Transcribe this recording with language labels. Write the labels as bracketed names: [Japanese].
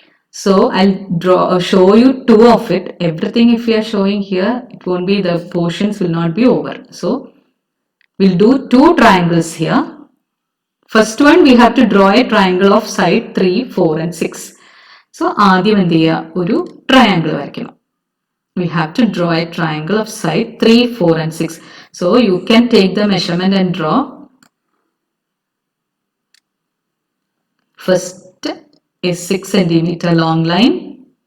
[English] So I'll show you 2 of it. Everything if we are showing here, it won't be, the portions will not be over. So we'll do 2 triangles here. First one we have to draw a triangle of side 3, 4 and 6. [Malayalam] So ആദ്യം എന്ത് ചെയ്യുക, ഒരു triangle വരയ്ക്കണം. [English] We have to draw a triangle of side 3, 4 and 6. So you can take the measurement and draw. First is 6 centimeter long line.